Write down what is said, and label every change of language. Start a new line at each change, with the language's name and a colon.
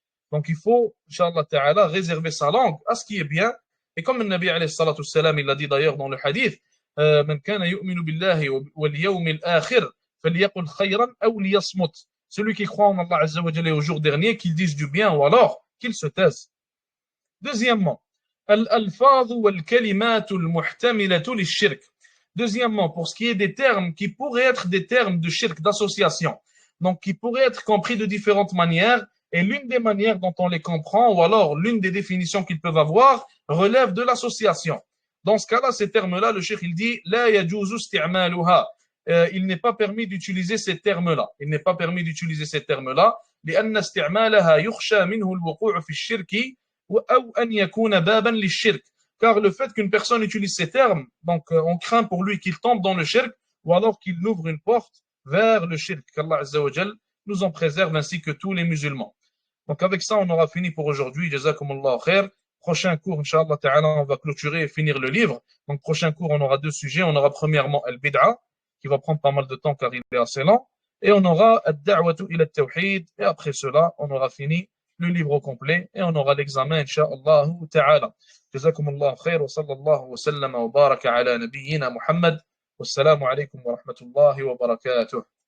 French: Donc il faut, Inch'Allah Ta'ala, réserver sa langue à ce qui est bien. Et comme le Nabi alayhi salatu wassalam, il l'a dit d'ailleurs dans le hadith,
Arabic: من كان يؤمن بالله واليوم الآخر فليقل خيرا أو ليصمت.
French: Celui qui croit en Allah Azza wa Jalla au jour dernier, qu'il dise du bien ou alors qu'il se taise. Deuxièmement,
Arabic: الألفاظ والكلمات المحتملة للشرك.
French: Deuxièmement, pour ce qui est des termes qui pourraient être des termes de shirk, d'association, donc qui pourraient être compris de différentes manières, et l'une des manières dont on les comprend, ou alors l'une des définitions qu'ils peuvent avoir, relève de l'association. Dans ce cas-là, ces termes-là, le cheikh il dit
Arabic: لا يجوز استعمالها.
French: Il n'est pas permis d'utiliser ces termes-là. Il n'est pas permis d'utiliser ces termes-là.
Arabic: لأن استعمالها يخشى منه الوقوع في الشرك أو أن يكون بابا للشرك.
French: Car le fait qu'une personne utilise ces termes, donc on craint pour lui qu'il tombe dans le shirk, ou alors qu'il ouvre une porte vers le shirk, qu'Allah Azza wa Jal nous en préserve ainsi que tous les musulmans. Donc avec ça, on aura fini pour aujourd'hui. Jazakumullah khair. Prochain cours, Inch'Allah Ta'ala, on va clôturer et finir le livre. Donc prochain cours, on aura deux sujets. On aura premièrement Al-Bid'a, qui va prendre pas mal de temps car il est assez lent. Et on aura Ad-Da'watu ila Tawhid. Et après cela, on aura fini le livre au complet. Et on aura l'examen, Inch'Allah Ta'ala.
Arabic: جزاكم الله خير وصلى الله وسلم وبارك على نبينا محمد والسلام عليكم ورحمة الله وبركاته.